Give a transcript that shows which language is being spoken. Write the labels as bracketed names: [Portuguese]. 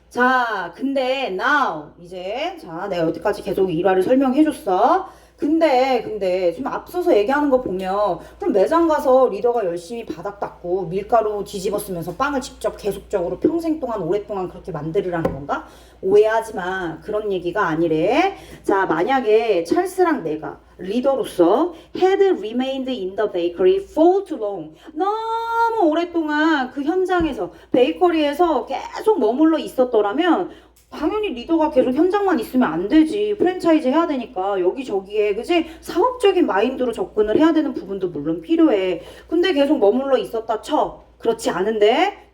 [Korean] 자, 근데 now 이제 자, 내가 여기까지 계속 일화를 설명해 줬어. 근데 지금 앞서서 얘기하는 거 보면 그럼 매장 가서 리더가 열심히 바닥 닦고 밀가루 뒤집어 쓰면서 빵을 직접 계속적으로 평생 동안 오랫동안 그렇게 만들으라는 건가? 오해하지 마. 그런 얘기가 아니래. 자, 만약에 찰스랑 내가 리더로서 [English] had remained in the bakery for too long. [Korean] 너무 오랫동안 그 현장에서 베이커리에서 계속 머물러 있었더라면 당연히 리더가 계속 현장만 있으면 안 되지. 프랜차이즈 해야 되니까 여기저기에 그지? 사업적인 마인드로 접근을 해야 되는 부분도 물론 필요해. 근데 계속 머물러 있었다 쳐. 그렇지 않은데?